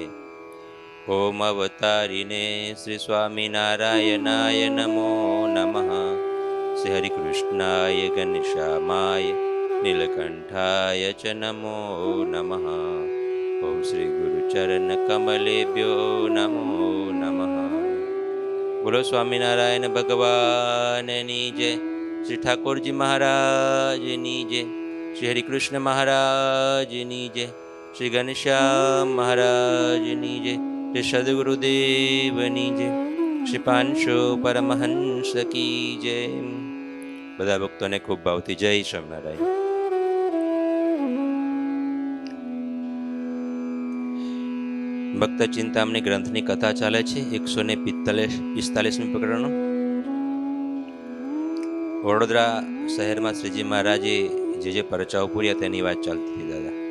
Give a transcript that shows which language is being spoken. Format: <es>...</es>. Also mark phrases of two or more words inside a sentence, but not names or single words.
<sa>ओम अवतारिणे श्री स्वामिनारायणाय नमो नमः। श्री हरिकृष्णाय घनश्यामाय नीलकंठाय च नमो नमः। ओम श्री गुरुचरण कमलेभ्यो नमो नमः।</sa> <gu>બોલો સ્વામિનારાયણ ભગવાન ની જય। શ્રી ઠાકુર જી મહારાજ ની જય। શ્રી હરિકૃષ્ણ મહારાજ ની જય। શ્રી ઘનશ્યામ મહારાજ ની જય। શ્રી સદ્ગુરુદેવ ની જય। શ્રી પાંચો પરમહંસ કી જય। બધા ભક્તોને ખૂબ ભાવથી જય સ્વામિનારાયણ। ભક્ત ચિંતામણી ગ્રંથની કથા ચાલે છે 145મી પ્રકરણ। વડોદરા શહેરમાં શ્રીજી મહારાજે જે પરચાઓ પૂર્યા તેની વાત ચાલતી હતી દાદા।</gu>